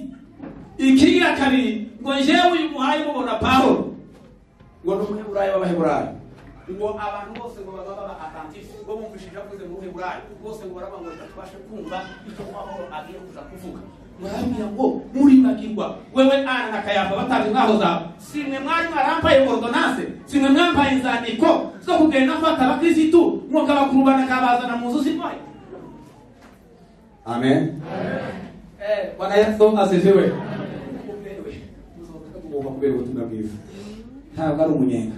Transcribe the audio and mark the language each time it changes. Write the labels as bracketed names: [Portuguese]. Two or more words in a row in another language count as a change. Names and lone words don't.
[Rundi] Ikigira kabiri ngo jewe uyu muhaye mubona Pawulo ngo n'umuheburayo w'abaheburayo ngo abantu bose ngo baba attentif ngo bumvishije avuze mu Heburayo bose ngo baraba ngo twashe kumva icyo Pawulo agiye kuza kuvuga. Mwabwira ngo muri magirwa wewe Ana na Kayafa batazi ngaho zawe simwe mwari mwarampaye ordonnance simwe mwampaye inzandiko zo kugenda mfata abakristo ngo kabakurubana kabazana mu nzu z'Imana. [Swahili] Amen. Bwana Yesu asifiwe. [Rundi] Uzovuga kubera ubutumwa bwiza ntabwo ari umunyenga.